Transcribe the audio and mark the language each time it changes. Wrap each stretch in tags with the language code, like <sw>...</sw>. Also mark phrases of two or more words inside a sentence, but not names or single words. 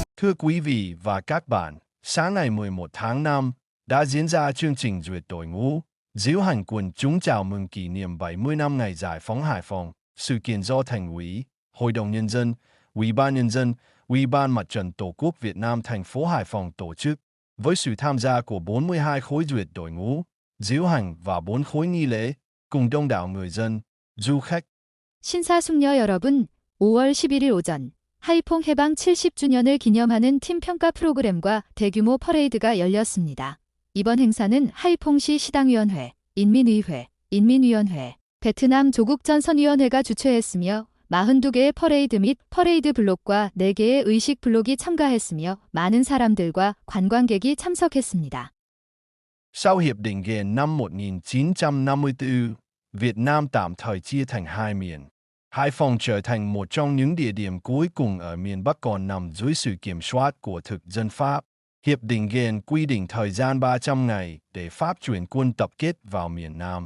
<vi>Thưa quý vị và các bạn, sáng ngày 11 tháng 5 đã diễn ra chương trình duyệt đội ngũ, diễu hành quần chúng chào mừng kỷ niệm 70 năm ngày giải phóng Hải Phòng. Sự kiện do Thành ủy, Hội đồng Nhân dân, Ủy ban Nhân dân, Ủy ban Mặt trận Tổ quốc Việt Nam thành phố Hải Phòng tổ chức, với sự tham gia của 42 khối duyệt đội ngũ, diễu hành và 4 khối nghi lễ, cùng đông đảo người dân, du khách.</vi> <ko>신사숙녀 여러분, 5월 11일 오전 하이퐁 해방 70주년을 기념하는 팀 평가 프로그램과 대규모 퍼레이드가 열렸습니다. 이번 행사는 하이퐁시 시당위원회, 인민의회, 인민위원회, 베트남 조국전선위원회가 주최했으며 42개의 퍼레이드 및 퍼레이드 블록과 4개의 의식 블록이 참가했으며 많은 사람들과 관광객이 참석했습니다.</ko> <vi>Sau Hiệp định Geneva năm 1954, Việt Nam tạm thời chia thành hai miền. Hải Phòng trở thành một trong những địa điểm cuối cùng ở miền Bắc còn nằm dưới sự kiểm soát của thực dân Pháp. Hiệp định Geneva quy định thời gian 300 ngày để Pháp chuyển quân tập kết vào miền Nam.</vi>